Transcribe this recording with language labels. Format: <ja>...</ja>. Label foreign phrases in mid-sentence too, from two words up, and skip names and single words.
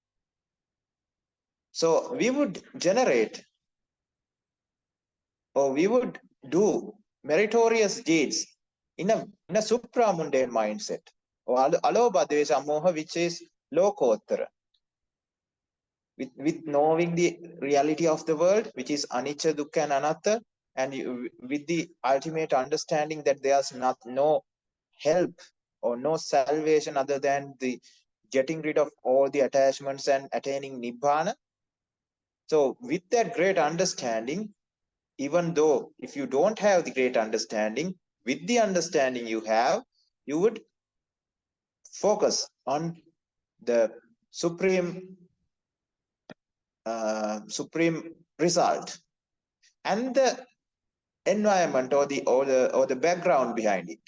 <en>So we would generate, or we would do meritorious deeds in a supramundane mindset, or</en> <pi>alobha dvesha moha,</pi> <en>which is lokottara. With knowing the reality of the world, which is anicca, dukkha, and anatta, and with the ultimate understanding that there's no help or no salvation other than the getting rid of all the attachments and attaining nibbana. So with that great understanding, even though if you don't have the great understanding, with the understanding you have, you would focus on the supreme result and the environment, or the background behind it.</en>